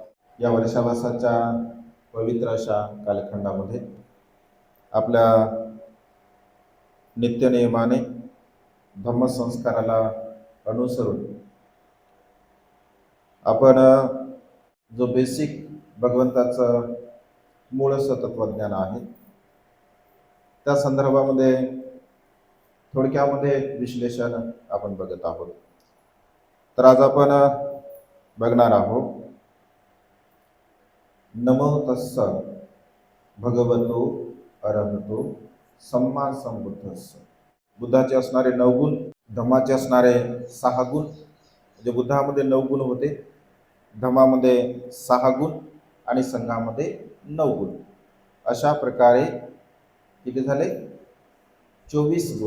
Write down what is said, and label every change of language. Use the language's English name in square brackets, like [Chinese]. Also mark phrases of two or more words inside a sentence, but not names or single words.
[Marathi] या वर्षावासाच्या पवित्र अशा कालखंडामध्ये आपल्या नित्यनियमाने धम्मसंस्काराला अनुसरून आपण जो बेसिक भगवंताचं मूळ तत्वज्ञान आहे त्या संदर्भामध्ये थोडक्यामध्ये विश्लेषण आपण बघत आहोत. तर आज आपण बघणार आहोत [Pali] नमो तस्स भगवतो अरहतो सम्मा संबुद्धस्स. [Marathi] बुद्धाचे असणारे 9 गुण, धम्माचे असणारे 6 गुण, म्हणजे बुद्धामध्ये 9 गुण होते, धम्मामध्ये 6 गुण आणि संघामध्ये 9 गुण. अशा प्रकारे किती झाले? 24 गुण.